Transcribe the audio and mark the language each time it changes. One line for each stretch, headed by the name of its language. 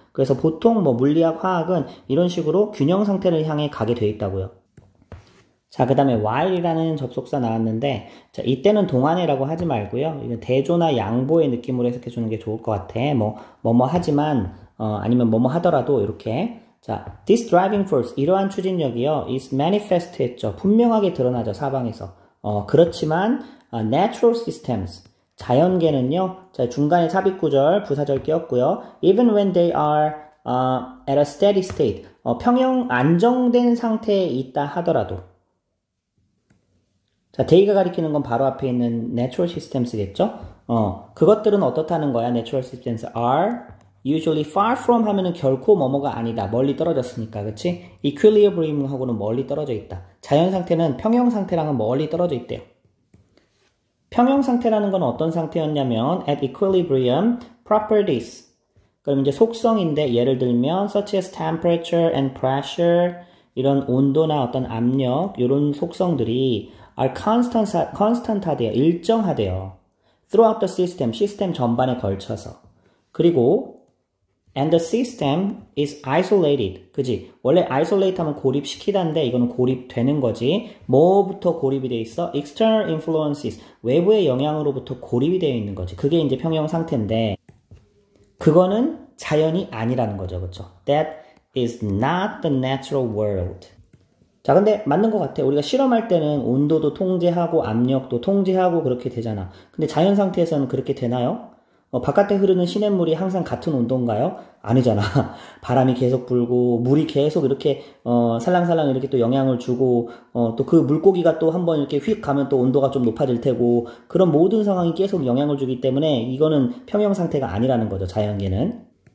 Korean: 그래서 보통 뭐 물리학, 화학은 이런 식으로 균형 상태를 향해 가게 돼 있다고요. 자, 그 다음에 while이라는 접속사 나왔는데, 자, 이때는 동안이라고 하지 말고요. 이건 대조나 양보의 느낌으로 해석해 주는 게 좋을 것 같아. 뭐뭐 하지만, 아니면 뭐뭐 하더라도 이렇게. 자,
English: this driving force,
Korean: 이러한 추진력이요,
English: is manifest
Korean: 했죠. 분명하게 드러나죠, 사방에서. 그렇지만,
English: natural systems,
Korean: 자연계는요, 자, 중간에 삽입구절, 부사절 끼었고요.
English: Even when they are at a steady state,
Korean: 평형 안정된 상태에 있다 하더라도. 자, they가 가리키는 건 바로 앞에 있는 natural systems겠죠? 그것들은 어떻다는 거야?
English: natural systems are usually far from
Korean: 하면은 결코 뭐뭐가 아니다. 멀리 떨어졌으니까, 그치? equilibrium하고는 멀리 떨어져 있다. 자연 상태는 평형 상태랑은 멀리 떨어져 있대요. 평형 상태라는 건 어떤 상태였냐면
English: at equilibrium properties.
Korean: 그럼 이제 속성인데 예를 들면
English: such as temperature and pressure,
Korean: 이런 온도나 어떤 압력, 이런 속성들이
English: are constant
Korean: 하대요. 일정하대요.
English: throughout the system,
Korean: 시스템 전반에 걸쳐서.
English: 그리고 and the system is isolated.
Korean: 그지? 원래 isolate 하면 고립시키다인데 이거는 고립되는 거지. 뭐부터 고립이 돼 있어?
English: external influences.
Korean: 외부의 영향으로부터 고립이 되어 있는 거지. 그게 이제 평형 상태인데 그거는 자연이 아니라는 거죠. 그렇죠?
English: That is not the natural world.
Korean: 자, 근데 맞는 것 같아. 우리가 실험할 때는 온도도 통제하고 압력도 통제하고 그렇게 되잖아. 근데 자연 상태에서는 그렇게 되나요? 바깥에 흐르는 시냇물이 항상 같은 온도인가요? 아니잖아. 바람이 계속 불고, 물이 계속 이렇게, 살랑살랑 이렇게 또 영향을 주고, 또 그 물고기가 또 한번 이렇게 휙 가면 또 온도가 좀 높아질 테고, 그런 모든 상황이 계속 영향을 주기 때문에 이거는 평형 상태가 아니라는 거죠, 자연계는.